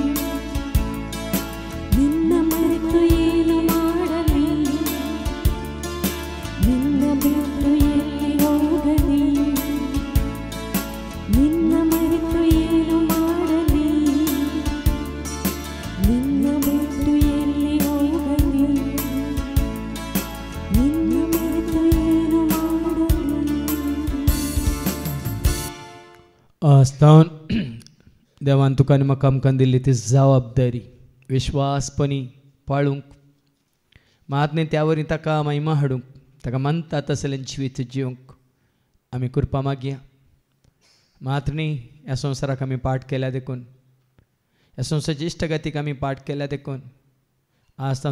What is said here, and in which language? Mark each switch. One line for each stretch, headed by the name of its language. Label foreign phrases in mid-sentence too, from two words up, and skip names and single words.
Kannada: ನಿನ್ನ ಮರೆತು ಏನು ಮಾಡಲಿ ನಿನ್ನ ಬಿಟ್ಟು ಎಲ್ಲಿ ಹೋಗಲಿ ನಿನ್ನ ಮರೆತು ಏನು ಮಾಡಲಿ ನಿನ್ನ ಬಿಟ್ಟು ಎಲ್ಲಿ ಹೋಗಲಿ ನಿನ್ನ ಮರೆತು ಏನು ಮಾಡಲಿ
Konkani: आस्थान देवान तुका आनी म्हाका आमकां दिल्ली ती जबाबदारी विश्वासपणी पाळूंक मात न्ही त्या वरी ताका महिमा हाडूंक ताका मानता तसलें जिवीत जिवंक आमी कृपा मागया मात न्ही ह्या संवसाराक आमी पाठ केल्या देखून ह्या संवसाराची इश्टगतीक आमी पाठ केल्या देखून आज तां